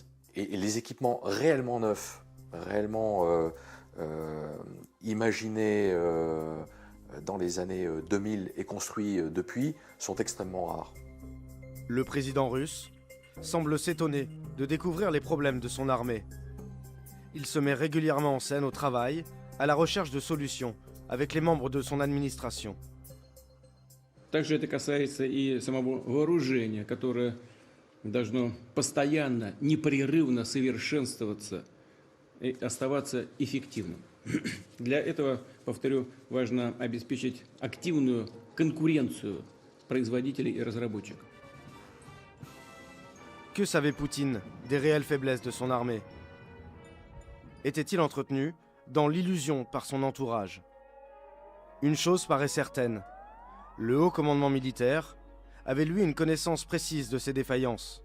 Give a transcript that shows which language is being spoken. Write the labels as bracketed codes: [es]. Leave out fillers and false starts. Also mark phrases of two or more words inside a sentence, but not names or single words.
[fr] Et les équipements réellement neufs, réellement imaginés dans les années 2000 et construits depuis sont extrêmement rares. Le président russe semble s'étonner de découvrir les problèmes de son armée. Il se met régulièrement en scène au travail, à la recherche de solutions, avec les membres de son administration. [ru] Также это касается и самого вооружения, которое должно постоянно, непрерывно совершенствоваться и оставаться эффективным. Для этого, повторю, важно обеспечить активную конкуренцию производителей и разработчиков. [fr] Que savait Poutine des réelles faiblesses de son armée? Était-il entretenu dans l'illusion par son entourage? Une chose paraît certaine, le haut commandement militaire avait lui une connaissance précise de ses défaillances.